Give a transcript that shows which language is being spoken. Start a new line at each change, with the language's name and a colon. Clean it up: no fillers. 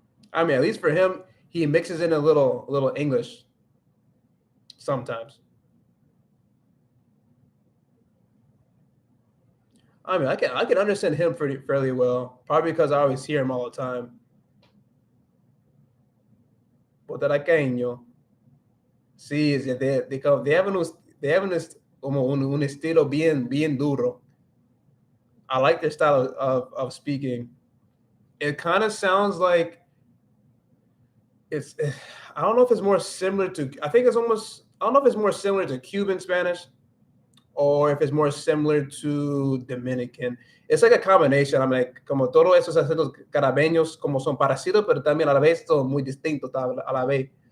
English: I mean, at least for him, he mixes in a little English sometimes. I mean, I can understand him fairly well, probably because I always hear him all the time.
Spanish: Puertorriqueño. Sí,
English: they have
Spanish: un estilo bien duro.
English: I like their style of speaking. It kind of sounds like it's. I don't know if it's more similar to. I think it's almost. I don't know if it's more similar to Cuban Spanish, or if it's more similar to Dominican. It's like a combination. I'm like,
Spanish: como todos esos acentos carabeños, como son parecidos, pero también a la vez son muy distintos a la vez.